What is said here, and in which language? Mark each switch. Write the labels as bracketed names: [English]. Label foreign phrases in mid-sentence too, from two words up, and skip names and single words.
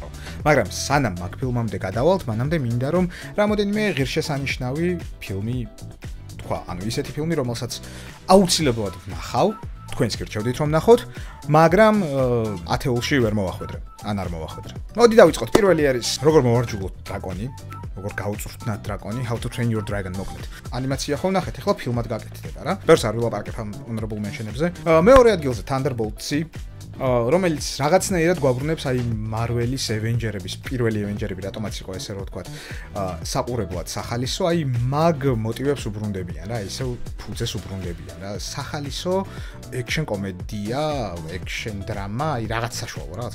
[Georgian] მაგრამ სანამ მაგ ფილმამდე გადავალთ, მანამდე მინდა რომ რამოდენიმე ღირსშესანიშნავი ფილმი თქვა, ანუ ისეთი ფილმი, რომელსაც აუცილებლად ვნახავ, თქვენს გირჩევდით რომ ნახოთ, მაგრამ ათეულში ვერ მოვახვედრე, ან არ მოვახვედრე. მოდი დავიწყოთ. პირველი არის როგორ მოვარჯულოთ დრაკონი, როგორ გავუწვრთნათ დრაკონი, how to train your dragon მოკლედ. ანიმაცია ხო ნახეთ, ახლა ფილმად გაკეთდება რა. ბევრს არ ვილაპარაკებ ამ [English] honorable mention- [Georgian] ებზე. მეორე ადგილზე Thunderbolts-ი, რომელიც რაღაცნაირად გვაბრუნებს აი Marvel-ის Avengers-ების პირველი Avengers-ები რატომაც იყო ესე რომ ვთქვათ, საყურებლად სახალისო, აი მაგ მოტივებს უბრუნდებიან რა, ისევ ფუძეს უბრუნდებიან რა. სახალისო action კომედია, [English] action drama, [Georgian] აი რაღაც საშუალო რაღაც.